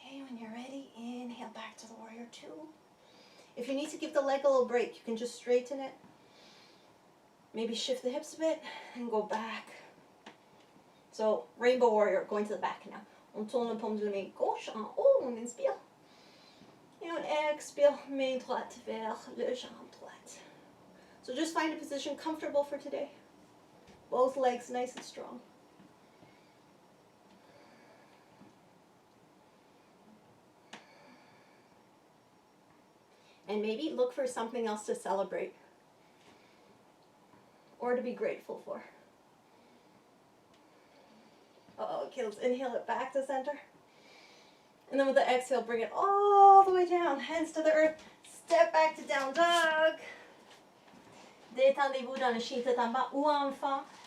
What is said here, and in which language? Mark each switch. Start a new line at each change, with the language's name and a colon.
English: When you're ready, inhale back to the warrior 2. If you need to give the leg a little break, you can just straighten it. Maybe shift the hips a bit and go back. So, rainbow warrior, going to the back now.
French: On tourne le paume de la main gauche en haut, on inspire. Et on expire, main droite vers le jambe droite.
English: So just find a position comfortable for today. Both legs nice and strong. And maybe look for something else to celebrate or to be grateful for. Okay, let's inhale it back to center. And then with the exhale, bring it all the way down, hands to the earth. Step back to down dog.
French: Détendez-vous dans le chien tête en bas ou enfant.